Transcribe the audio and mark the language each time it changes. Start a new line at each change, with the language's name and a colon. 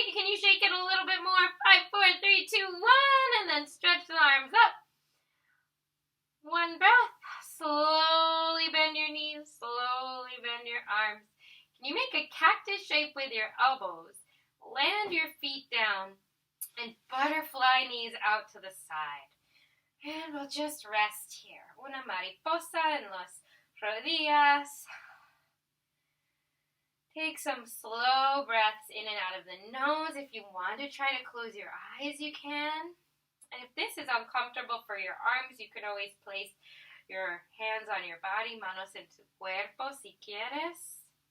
English: Can you shake it a little bit more? 5, 4, 3, 2, 1, and then stretch the arms up. 1, one breath. Slowly bend your knees, slowly bend your arms. Can you make a cactus shape with your elbows? Land your feet down and butterfly knees out to the side. And we'll just rest here.
Spanish: Una mariposa en las rodillas.
English: Take some slow breaths in and out of the nose. If you want to try to close your eyes, you can. And if this is uncomfortable for your arms, you can always place your hands on your body,
Spanish: manos en tu cuerpo, si quieres.